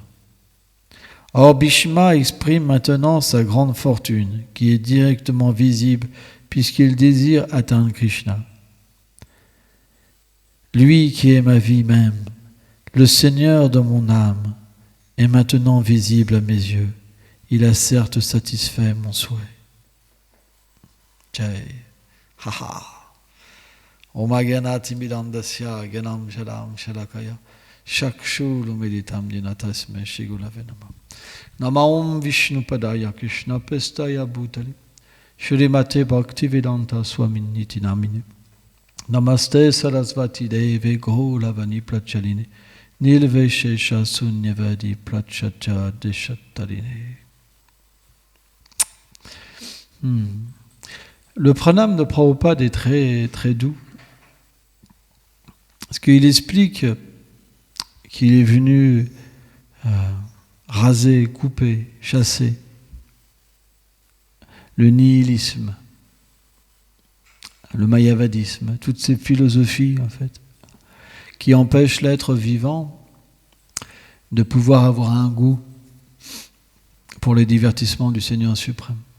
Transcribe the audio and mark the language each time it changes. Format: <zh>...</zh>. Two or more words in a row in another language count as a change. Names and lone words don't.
<fr>Or, Bhishma exprime maintenant sa grande fortune, qui est directement visible puisqu'il désire atteindre Krishna. Lui qui est ma vie même, le Seigneur de mon âme, est maintenant visible à mes yeux. Il a certes satisfait mon souhait. Jai. Haha.</fr> <sa>Om Agyanati Midandasya Ganam Shalam Shalakaya Shakshulu Meditam Dinatasme Shigulave Nama. Nama Om Vishnu Padaya Krishna Pestaya Bhutali Shrimate Bhaktivedanta Swamin Niti Namine Namaste Sarasvati Deve Gauravani Prachaline Nilveshesha Sunyavadi Prachacha Deshattarine.</sa> <fr>Le pranam de Prabhupada est très, très doux. Parce qu'il explique qu'il est venu raser, couper, chasser le nihilisme, le mayavadisme, toutes ces philosophies en fait, qui empêchent l'être vivant de pouvoir avoir un goût pour les divertissements du Seigneur suprême.</fr>